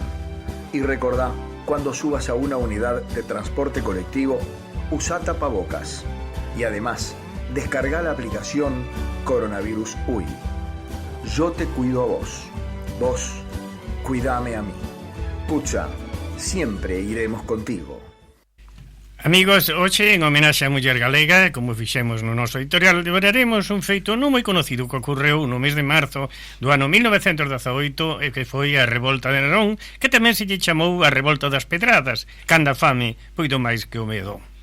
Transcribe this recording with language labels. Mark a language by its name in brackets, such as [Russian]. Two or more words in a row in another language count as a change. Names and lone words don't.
[Spanish] Y recordá, cuando subas a una unidad de transporte colectivo, usa tapabocas. Y además, descarga la aplicación Coronavirus UI. Yo te cuido a vos. Vos, cuidame a mí. Pucha, siempre iremos contigo. [Galician] Amigos, hoxe, en homenaxe á muller galega, como fixemos no noso editorial, devoraremos un feito non moi conocido que ocorreu no mes de marzo do ano 1918, e que foi a Revolta de Nerón, que tamén se lle chamou a Revolta das Pedradas, canda a fame poido máis que o medo.